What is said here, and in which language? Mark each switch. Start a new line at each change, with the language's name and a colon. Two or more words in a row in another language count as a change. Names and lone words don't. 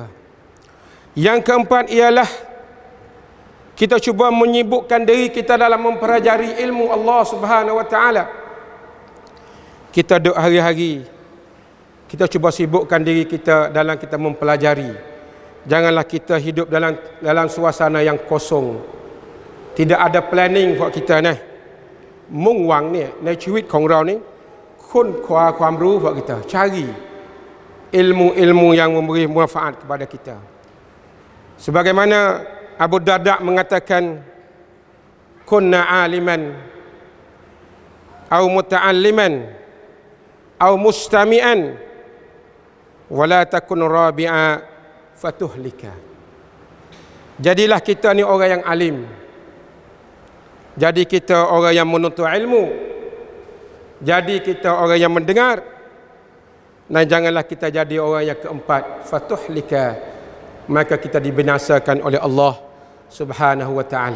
Malay: Yang keempat ialah kita cuba menyibukkan diri kita dalam mempelajari ilmu Allah
Arabic: سبحانه وتعالى.
Malay: Kita duk hari-hari kita cuba sibukkan diri kita dalam kita mempelajari. Janganlah kita hidup dalam suasana yang kosong. Tidak ada planning buat kita
Thai: มุ่งหวังเนี่ยในชีวิตของเรานี่ค้นคว้าความรู้
Malay: buat kita, cari ilmu-ilmu yang memberi manfaat kepada kita. Sebagaimana Abu Darda mengatakan,
Arabic: كن عالما أو متعلما أو مستمعا ولا تكن رابعا فتهلك.
Malay: Jadilah kita ni orang yang alim. Jadi kita orang yang menuntut ilmu. Jadi kita orang yang mendengar. Dan janganlah kita jadi orang yang keempat, fatuhlika, maka kita dibinasakan oleh Allah
Arabic: سبحانه وتعالى.